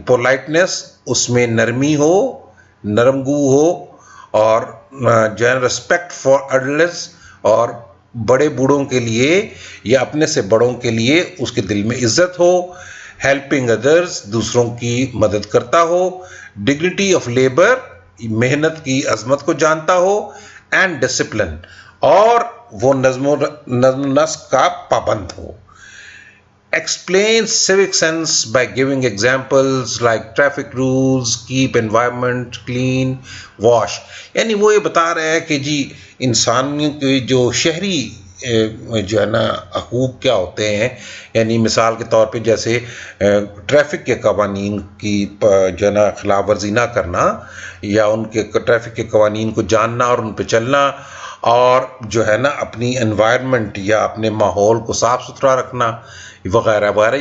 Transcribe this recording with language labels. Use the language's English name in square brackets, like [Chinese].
[Urdu] Politeness, اس میں نرمی ہو، نرم گو ہو، اور جو ہے [English] respect for elders, [Urdu] اور بڑے بوڑھوں کے لیے یا اپنے سے بڑوں کے لیے اس کے دل میں عزت ہو. [English] helping others, [Urdu] دوسروں کی مدد کرتا ہو. [English] dignity of labour, [Urdu] محنت کی عظمت کو جانتا ہو. [English] and discipline, [Urdu] اور وہ نظم و نسق کا پابند ہو. [English] Explain civic sense by giving examples like traffic rules, keep environment clean, wash. [Urdu] یعنی وہ یہ بتا رہے ہیں کہ جی انسان کے جو شہری جو ہے نا حقوق کیا ہوتے ہیں. یعنی مثال کے طور پہ جیسے ٹریفک کے قوانین کی جو ہے نا خلاف ورزی نہ کرنا، یا ان کے ٹریفک کے قوانین کو جاننا اور ان پہ چلنا، اور جو ہے نا اپنی انوائرمنٹ یا اپنے ماحول کو صاف ستھرا رکھنا وغیرہ وغیرہ.